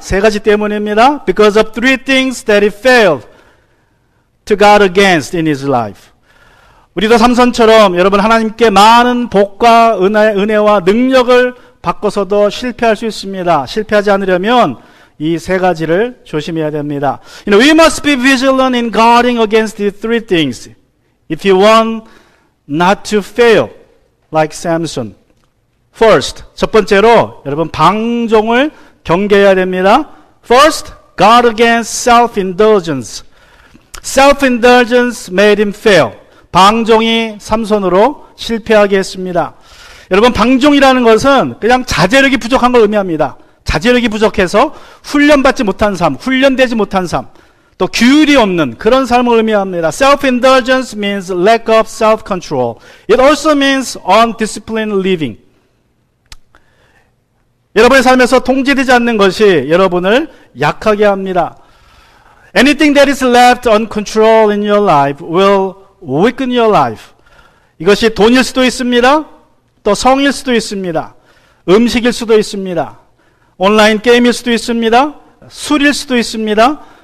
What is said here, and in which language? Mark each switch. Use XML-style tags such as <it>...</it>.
<ko>세 가지 때문입니다.</ko> <en>Because of three things that he failed to guard against in his life.</en> <ko>우리도 삼손처럼 여러분 하나님께 많은 복과 은혜와 능력을 받고서도 실패할 수 있습니다. 실패하지 않으려면 이 세 가지를 조심해야 됩니다.</ko> <en>We must be vigilant in guarding against the three things if you want not to fail like Samson.</en> <ko>First, 첫 번째로 여러분 방종을 경계해야 됩니다.</ko> <en>First, guard against self-indulgence. Self-indulgence made him fail.</en> <ko>방종이 삼손으로 실패하게 했습니다. 여러분, 방종이라는 것은 그냥 자제력이 부족한 걸 의미합니다. 자제력이 부족해서 훈련받지 못한 삶, 훈련되지 못한 삶, 또 규율이 없는 그런 삶을 의미합니다.</ko> <en>Self-indulgence means lack of self-control. It also means undisciplined living.</en> <ko>여러분의 삶에서 통제되지 않는 것이 여러분을 약하게 합니다.</ko> <en>Anything that is left uncontrolled in your life will weaken your life.</en> <ko>이것이 돈일 수도 있습니다. 또 성일 수도 있습니다. 음식일 수도 있습니다. 온라인 게임일 수도 있습니다. 술일 수도 있습니다.</ko>